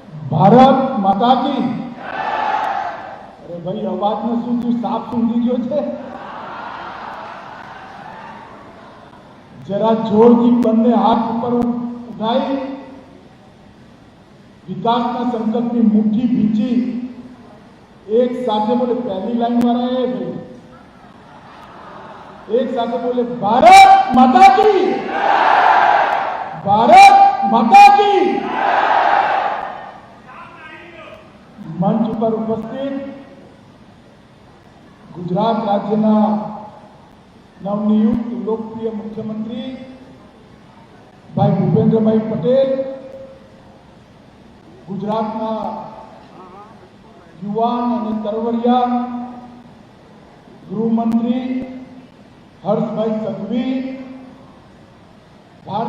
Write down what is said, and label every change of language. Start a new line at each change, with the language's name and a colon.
Gujarati: ભારત માતા કી. અરે ભાઈ, અવાજનો શું થયું? સાપ સૂંઘી ગયો છે. જરા જોરથી બંને હાથ ઉપર ઉઠાઈ વિકાસના સંકલ્પની મુઠ્ઠી ભીંચી
Hindi: एक साथ बोले. पहली लाइन वाला है भाई, एक साथ बोले भारत माता की, भारत माता की. मंच पर उपस्थित
Gujarati: गुजरात राज्यના નવનિયુક્ત લોકપ્રિય મુખ્યમંત્રી ભાઈ ભૂપેન્દ્રભાઈ પટેલ, ગુજરાતના યુવાન અને તરવરિયા ગૃહમંત્રી હર્ષભાઈ સંઘવી, ભારત